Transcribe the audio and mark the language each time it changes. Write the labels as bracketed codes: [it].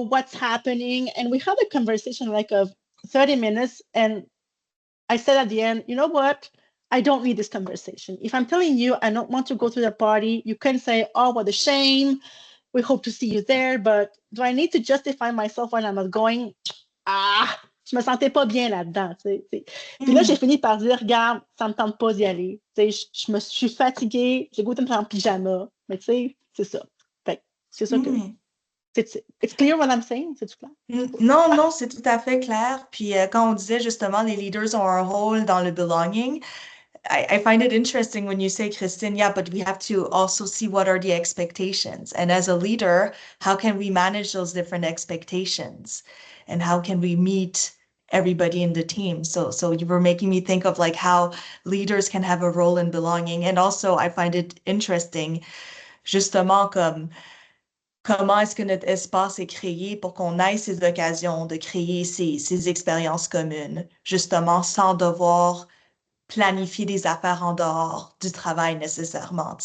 [en] What's happening? And we had a conversation like of 30 minutes. And I said at the end, you know what? I don't need this conversation. If I'm telling you I don't want to go to the party, you can say, oh, what a shame. We hope to see you there. But do I need to justify myself when I'm not going? [fr] Je me sentais pas bien là-dedans. Puis là, j'ai fini par dire, regarde, ça me tente pas d'y aller. Je suis fatiguée, j'ai goûté de me faire en pyjama. Mais tu sais, c'est ça. C'est ça que... [en] It's clear what I'm saying? [fr] C'est-tu clair? Non, c'est tout à fait clair. Puis quand on disait justement les leaders ont un rôle dans le belonging, [en] I find it interesting when you say, Christine, yeah, but we have to also see what are the expectations. And as a leader, how can we manage those different expectations? And how can we meet everybody in the team? So you were making me think of like how leaders can have a role in belonging. And also I find it interesting, [fr] justement, comment est-ce que notre espace est créé pour qu'on ait ces occasions de créer ces expériences communes, justement, sans devoir planifier des affaires en dehors du travail nécessairement.